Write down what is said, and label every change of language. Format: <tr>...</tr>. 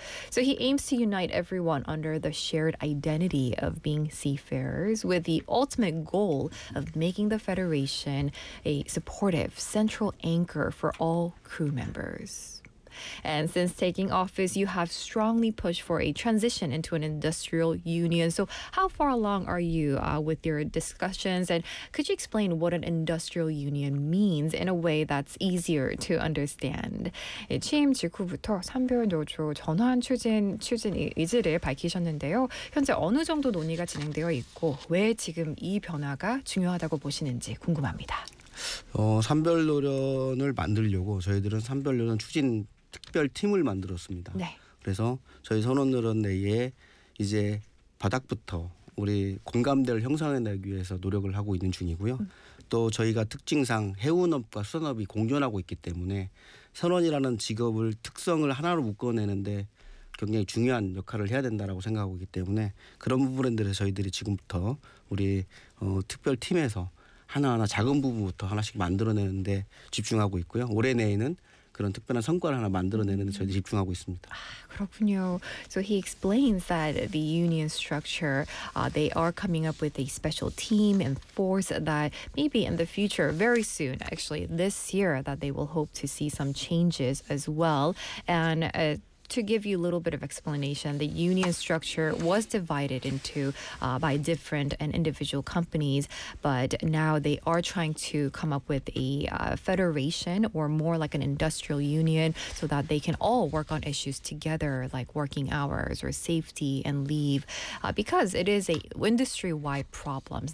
<en>So he aims to unite everyone under the shared identity of being seafarers, with the ultimate goal of making the Federation a supportive central anchor for all crew members. And since taking office, you have strongly pushed for a transition into an industrial union. So how far along are you with your discussions? And could you explain what an industrial union means in a way that's easier to understand?</en> <ko>취임 직후부터 산별 노조 전환 추진 의지를 밝히셨는데요. 현재 어느 정도 논의가 진행되어 있고 왜 지금 이 변화가 중요하다고 보시는지 궁금합니다. 산별 노련을 만들려고 저희들은 산별 노련 추진 특별 팀을 만들었습니다. 네. 그래서 저희 선원 노련 내에 이제 바닥부터 우리 공감대를 형성해내기 위해서 노력을 하고 있는 중이고요. 또 저희가 특징상 해운업과 수산업이 공존하고 있기 때문에 선원이라는 직업을 특성을 하나로 묶어내는데 굉장히 중요한 역할을 해야 된다라고 생각하고 있기 때문에 그런 부분들에 저희들이 지금부터 우리 특별 팀에서 하나하나 작은 부분부터 하나씩 만들어내는데 집중하고 있고요. 올해 내에는 그런 특별한 성과를 하나 만들어내는 데 저희도 집중하고 있습니다. 그렇군요.</ko> <en>So he explains that the union structure, they are coming up with a special team and force that maybe in the future, very soon, actually this year, that they will hope to see some changes as well. And to give you a little bit of explanation, the union structure was divided into by different and individual companies, but now they are trying to come up with a federation or more like an industrial union so that they can all work on issues together, like working hours or safety and leave, because it is a industry-wide problem.</en>